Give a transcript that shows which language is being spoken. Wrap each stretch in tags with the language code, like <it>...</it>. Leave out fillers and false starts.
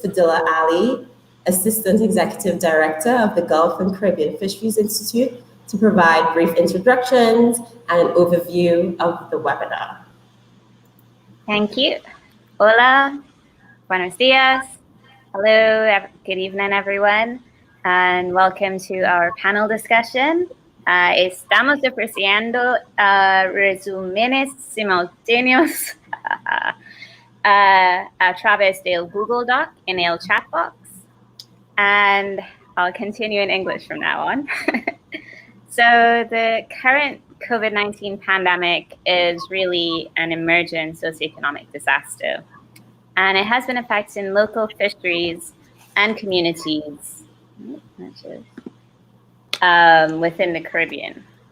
<en>Fadila Ali, Assistant Executive Director of the Gulf and Caribbean Fisheries Institute, to provide brief introductions and an overview of the webinar. Thank you.</en> <es>Hola, buenos dias.</es> <en>Hello, good evening, everyone, and welcome to our panel discussion.</en> <es>Estamos ofreciendo resúmenes simultáneos a través del Google Doc in el chat box.</es> <en>And I'll continue in English from now on. So the current COVID-19 pandemic is really an emergent socioeconomic disaster. And it has been affecting local fisheries and communities within the Caribbean.</en>